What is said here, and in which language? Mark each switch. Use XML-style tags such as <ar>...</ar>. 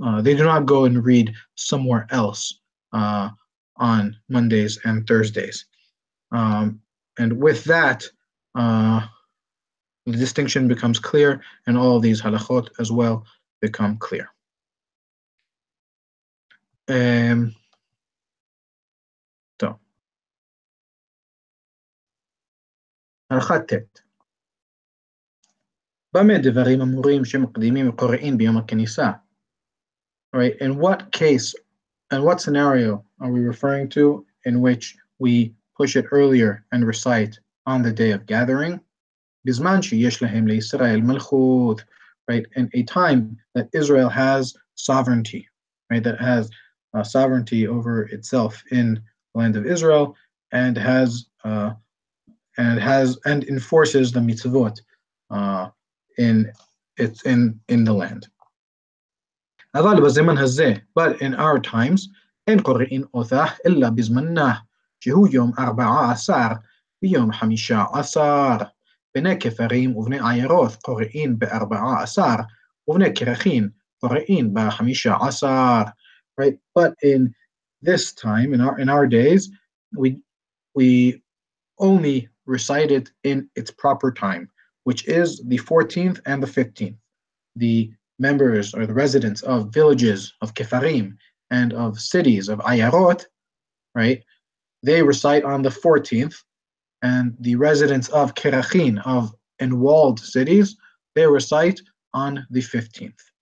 <en>They do not go and read somewhere else on Mondays and Thursdays. And with that, the distinction becomes clear, and all of these halachot as well become clear. So,</en> <he>הלכה ט' במה דברים אמורים שמקדימים וקוראים ביום הכניסה?</he> <en>Right, in what case and what scenario are we referring to in which we push it earlier and recite on the day of gathering?</en> <he>בזמן שיש להם לישראל מלכות,</he> <en>right, in a time that Israel has sovereignty, right, that has sovereignty over itself in the land of Israel, and enforces the mitzvot in the land.</en> <he>אבל בזמן הזה,</he> <en>but in our times,</en> <he>אין קוראים אותה אלא בזמנה, שהוא יום 14 ויום 15. בני כפרים ובני עיירות קוראים ב14, ובני כרכין קוראים ב15.</he> <en>Right? But in this time, in our days, we only recite it in its proper time, which is the 14th and the 15th. The members or the residents of villages of Kefarim and of cities of Ayarot, right, they recite on the 14th, and the residents of Kerachin, of enwalled cities, they recite on the 15th.</en>